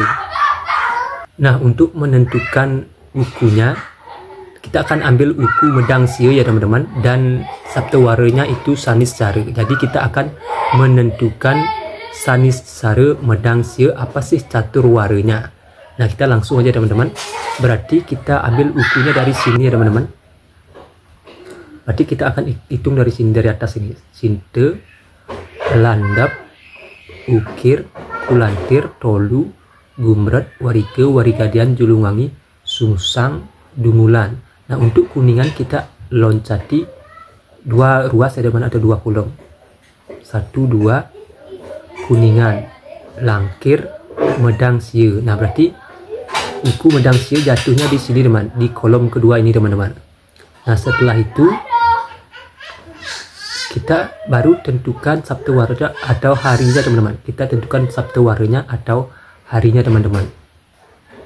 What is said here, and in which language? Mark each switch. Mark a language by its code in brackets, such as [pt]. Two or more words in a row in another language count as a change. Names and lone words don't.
[id] Nah, untuk menentukan ukunya, kita akan ambil uku medang sia ya teman-teman, dan sabdawaranya itu sanis cara. Jadi kita akan menentukan sanis cara medang sia apa sih caturwaranya. Nah, kita langsung aja teman-teman. Berarti kita ambil ukunya dari sini ya teman-teman. Berarti kita akan hitung dari sini, dari atas ini. Sinte, landap, ukir, kulantir, tolu, gumret, warike, warigadian, julungangi, sungsang, dungulan. Nah, untuk kuningan kita loncati dua ruas ya teman, atau dua kolom. 1, 2, kuningan, langkir, medang sia. Nah, berarti uku medang sia jatuhnya di sini teman, di kolom kedua ini teman-teman. Nah, setelah itu kita baru tentukan sabdawaranya atau harinya teman-teman. Kita tentukan sabdawaranya atau harinya teman-teman.